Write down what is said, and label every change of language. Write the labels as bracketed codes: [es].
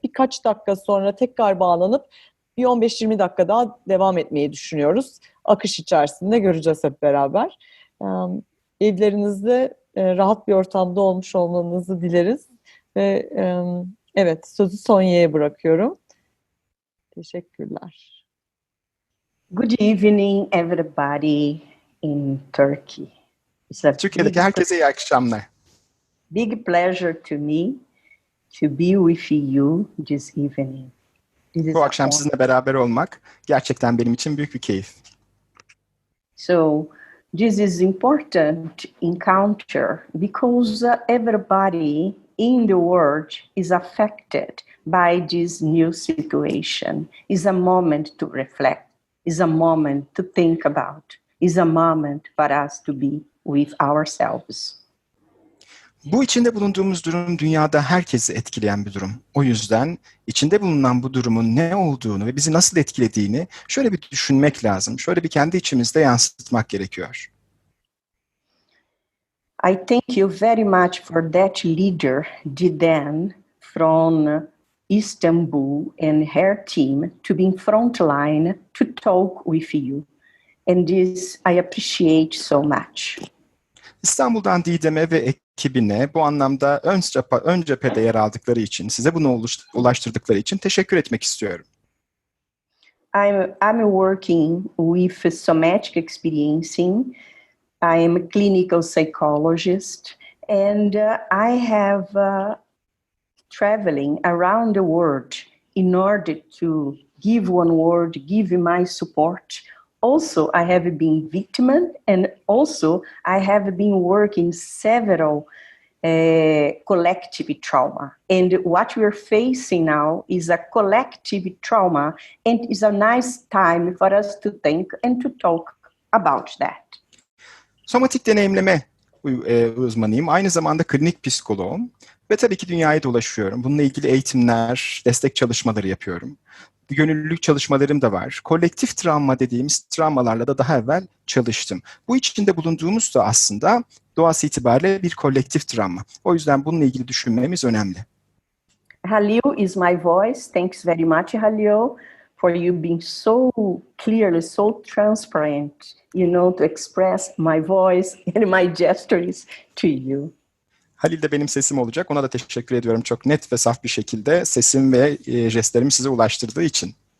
[tr] Birkaç dakika sonra tekrar bağlanıp bir 15-20 dakika daha devam etmeyi düşünüyoruz. Akış içerisinde göreceğiz hep beraber. Evlerinizde rahat bir ortamda olmuş olmanızı dileriz. Ve evet, sözü Sonya'ya bırakıyorum. Teşekkürler. [en] Good evening, everybody in Turkey. It's a [tr] Türkiye'deki herkese iyi akşamlar. [en] big pleasure to me to be with you this evening. [tr] Bu akşam sizinle beraber olmak gerçekten benim için büyük bir keyif. [en] So, this is important encounter because everybody in the world is affected by this new situation. It's a moment to reflect. It's a moment to think about. It's a moment for us to be with ourselves. [tr] Bu içinde bulunduğumuz durum dünyada herkesi etkileyen bir durum. O yüzden içinde bulunan bu durumun ne olduğunu ve bizi nasıl etkilediğini şöyle bir düşünmek lazım. Şöyle bir kendi içimizde yansıtmak gerekiyor. [en] I thank you very much for that leader, Diden, from Istanbul and her team to be in front line to talk with you. And this I appreciate so much. [tr] İstanbul'dan Didem'e ve ekibine bu anlamda ön cephede yer aldıkları için, size bunu ulaştırdıkları için teşekkür etmek istiyorum. [en] I'm working with somatic experiencing. I am a clinical psychologist, and I have traveling around the world in order to give one word, give my support. Also, I have been victim, and also I have been working several collective trauma. And what we're facing now is a collective trauma, and it's a nice time for us to think and to talk about that. [tr] Somatik deneyimleme uzmanıyım. Aynı zamanda klinik psikoloğum. Ve tabii ki dünyayı dolaşıyorum. Bununla ilgili eğitimler, destek çalışmaları yapıyorum. Gönüllülük çalışmalarım da var. Kolektif travma dediğimiz travmalarla da daha evvel çalıştım. Bu içinde bulunduğumuz da aslında doğası itibariyle bir kolektif travma. O yüzden bununla ilgili düşünmemiz önemli. [en] Halil is my voice. Thanks very much, Halil, for you being so clearly, so transparent, to express my voice and my gestures to you. [tr] Halil de benim sesim olacak. Ona da teşekkür ediyorum çok net ve saf bir şekilde sesim ve jestlerimi size ulaştırdığı için.